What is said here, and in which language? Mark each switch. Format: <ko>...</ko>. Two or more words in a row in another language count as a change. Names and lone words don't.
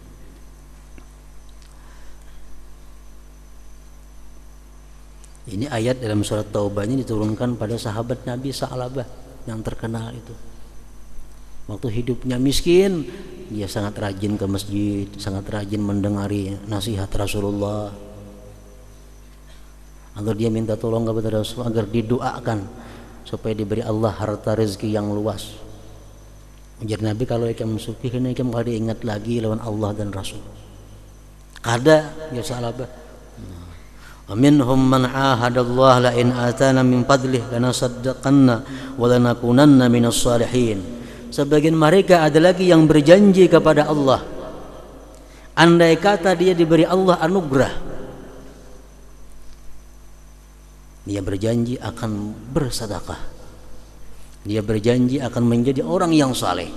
<id>Ini ayat dalam surat Taubah ini diturunkan pada sahabat Nabi Sa'labah yang terkenal itu. Waktu hidupnya miskin, dia sangat rajin ke masjid, sangat rajin mendengari nasihat Rasulullah. Agar dia minta tolong kepada Rasulullah agar didoakan supaya diberi Allah harta rezeki yang luas.</id> <bjn>Ujar Nabi, kalau ikam sukih ini ikam kada ingat lagi lawan Allah dan Rasul. Kada ya Sa'labah.</bjn> <ar>منهم من عاهد الله لئن آتانا من فضله لنصدقن ولنكونن من الصالحين.</ar> <id>Sebagian mereka ada lagi yang berjanji kepada Allah, andai kata dia diberi Allah anugerah, dia berjanji akan bersedekah, dia berjanji akan menjadi orang yang saleh.</id>